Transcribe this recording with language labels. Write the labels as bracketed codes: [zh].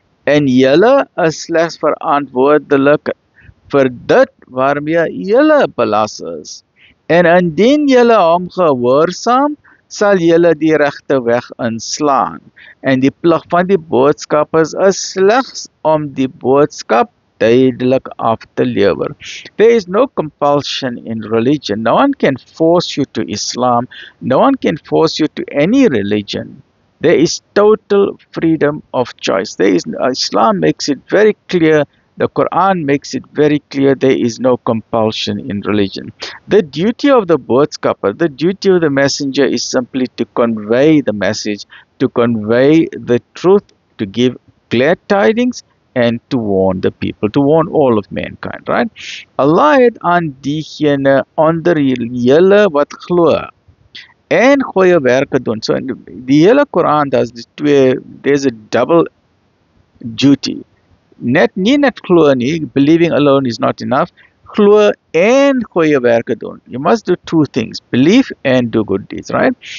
[af] En julle is slegs verantwoordelik vir dit waarmee julle belas is. En indien julle hom gehoorsaam, sal julle die regte weg inslaan. En die plig van die boodskappers is slegs om die boodskap duidelik af te lewer. [en] There is no compulsion in religion. No one can force you to Islam. No one can force you to any religion. There is total freedom of choice. Islam makes it very clear, the Quran makes it very clear, there is no compulsion in religion. The duty of the [af] boodskapper, [en] the duty of the messenger is simply to convey the message, to convey the truth, to give glad tidings, and to warn the people, to warn all of mankind, right? [af] Allah het aan diegene onder julle wat glo en goeie werke doen. [en] So [af] in die hele [en] Quran, there's a double duty. [af] Nie net glo nie, [en] believing alone is not enough. [af] Glo en goeie werke doen. [en] You must do two things, believe and do good deeds, right?